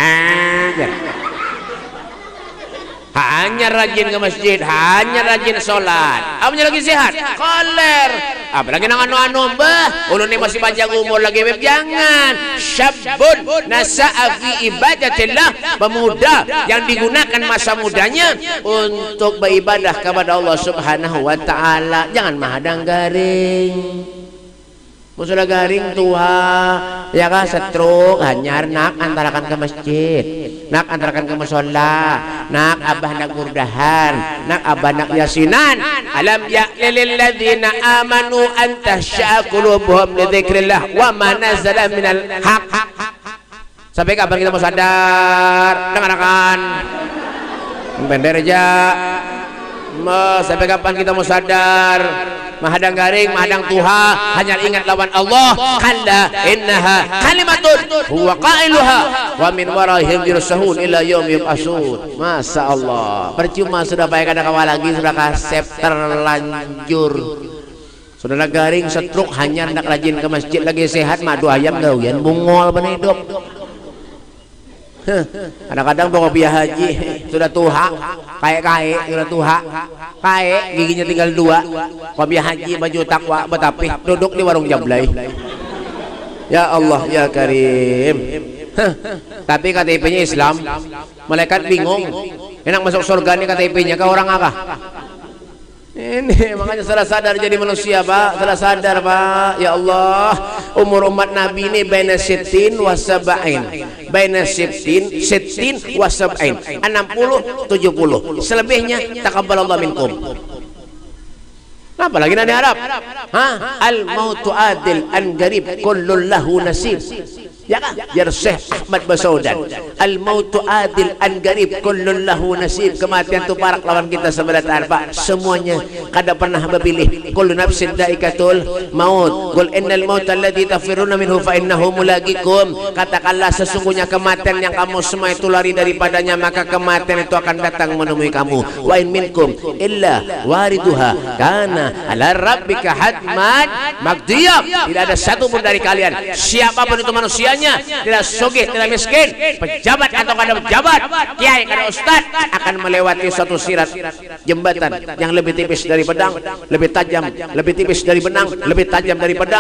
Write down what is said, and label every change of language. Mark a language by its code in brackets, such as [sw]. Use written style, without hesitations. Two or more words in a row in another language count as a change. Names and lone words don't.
[id] Hanya rajin ke masjid, hanya rajin sholat. Apanya lagi sehat? Koler. [bjn] Apalagi nang anu-anu mbah. Ulun ini masih panjang umur lagi beb jangan. [ar] شاب نشأ في عبادة الله. [id] Pemuda yang digunakan masa mudanya untuk beribadah kepada Allah [ar] سبحانه وتعالى. [bjn] Jangan mahadang garing. Musulah garing tua ya kan setruk hanyar nak antarakan ke masjid, nak antarakan ke musola, nak abah nak murdahan, nak abah nak yasinan. [ar] ألم يأن للذين آمنوا أن تخشع قلوبهم لذكر الله وما نزل من الحق. [id] Sampai kapan kita mau sadar? Dengarkan bender aja. Sampai kapan kita mau sadar? [bjn] Mahadang garing, mahadang tuha, hanya ingat lawan Allah. [ar] كلا إنها كلمة هو قائلها ومن ورائهم برزخ إلى يوم يبعثون. ما شاء الله. [id] Percuma sudah baik ada kawal lagi sudah kasep terlanjur. [bjn] Sudah garing setruk hanya hendak rajin ke masjid lagi sehat madu ayam gawian bungol benih hidup. [id] Kadang-kadang bawa biaya haji sudah tuha kayak sudah tuha kayak giginya tinggal 2 biaya haji baju takwa betapi duduk di warung jablay. [ar] يا الله يا كريم. [id] Tapi KTP-nya Islam malaikat bingung enak masuk surga nih KTP-nya ke orang apa ini. Makanya salah sadar jadi manusia Pak, salah sadar Pak. [ar] يا الله [id] umur umat Nabi ini [ar] بين ستين وسبعين, بين ستين وسبعين, [id] 60 70 selebihnya [ar] تقبل الله منكم. [id] Apa lagi nanti Arab? [ar] الموت عادل عن غريب كل له نصيب. [id] Ya kan? [ar] يا شيخ أحمد باسودان. الموت عادل عن غريب كل له نصيب. [bjn] Kematian itu parak lawan kita sebenarnya Pak. Semuanya kada pernah berpilih. [ar] كل نفس ذائقة الموت. قل إن الموت الذي تفرون منه فإنه ملاقيكم. [id] Katakanlah sesungguhnya kematian yang kamu semua itu lari daripadanya, maka kematian itu akan datang menemui kamu. [ar] وإن منكم إلا واردها كان على ربك حتما مقضيا. [id] Tidak ada satu pun dari kalian siapapun itu manusianya semuanya, tidak sugih, tidak miskin, pejabat atau kada pejabat, kiai kada ustad, akan melewati suatu sirat jembatan yang lebih tipis dari pedang, lebih tajam, lebih tipis dari benang, lebih tajam dari pedang.